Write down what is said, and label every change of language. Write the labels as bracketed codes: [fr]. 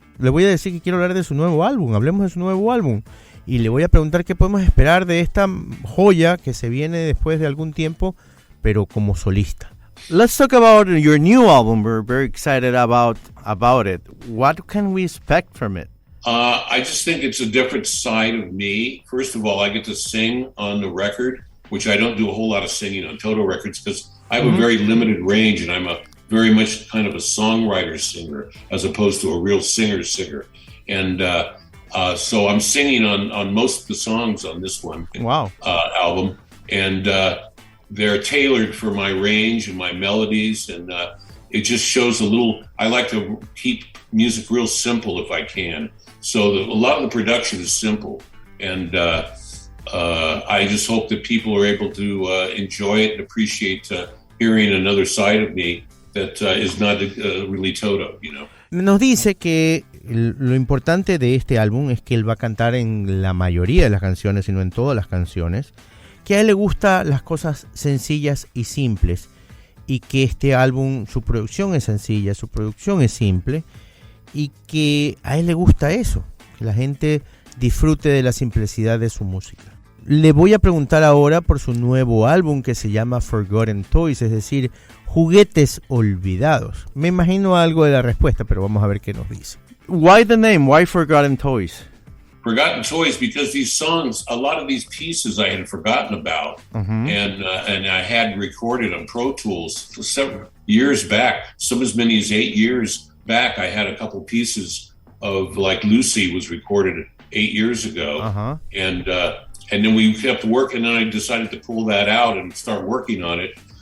[es] Le voy a decir que quiero hablar de su nuevo álbum, hablemos de su nuevo álbum, y le voy a preguntar qué podemos esperar de esta joya que se viene después de algún tiempo, pero como solista. [en] Let's talk about your new album. We're very excited about it. What can we expect from it? I just think it's a different side of me. First of all, I get to sing on the record, which I don't do a whole lot of singing on Toto records because I have a very limited range, and I'm a very much kind of a songwriter-singer as opposed to a real singer-singer. And so I'm singing on most of the songs on this one album. And they're tailored for my range and my melodies, and it just shows I like to keep music real simple if I can. So a lot of the production is simple, and I just hope that people are able to enjoy it and appreciate hearing another side of me that is not really Toto, you know. [es] Nos dice que lo importante de este álbum es que él va a cantar en la mayoría de las canciones, sino en todas las canciones, que a él le gustan las cosas sencillas y simples, y que este álbum, su producción es sencilla, su producción es simple, y que a él le gusta eso, que la gente disfrute de la simplicidad de su música. Le voy a preguntar ahora por su nuevo álbum que se llama Forgotten Toys, es decir, juguetes olvidados. Me imagino algo de la respuesta, pero vamos a ver qué nos dice. [en] Why the name? Why Forgotten Toys? Forgotten Toys because these songs, a lot of these pieces I had forgotten about, and I had recorded on Pro Tools several years back. Some as many as 8 years back, I had a couple pieces of, like Lucy was recorded 8 years ago, and then we kept working, and I decided to pull that out and start working on it.